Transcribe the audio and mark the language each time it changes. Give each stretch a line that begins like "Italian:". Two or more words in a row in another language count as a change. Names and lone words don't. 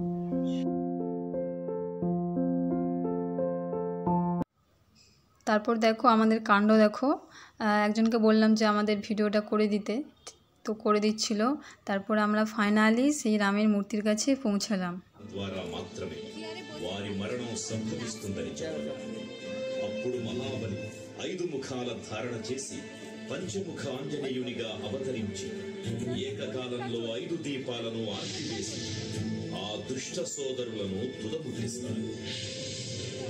Bangla: তারপর দেখো আমাদের কাণ্ড দেখো, একজনকে বললাম যে আমাদের ভিডিওটা করে দিতে, তো করে দিচ্ছিল। তারপর আমরা ফাইনালি সেই রামের মূর্তির কাছে পৌঁছালাম।
Telugu: పంచముఖ ఆంజనేయునిగా అవతరించి ఏకకాలంలో 5 దీపాలను ఆర్పివేసి ఆ దుష్ట సోదరులను తుదముట్టిస్తారు.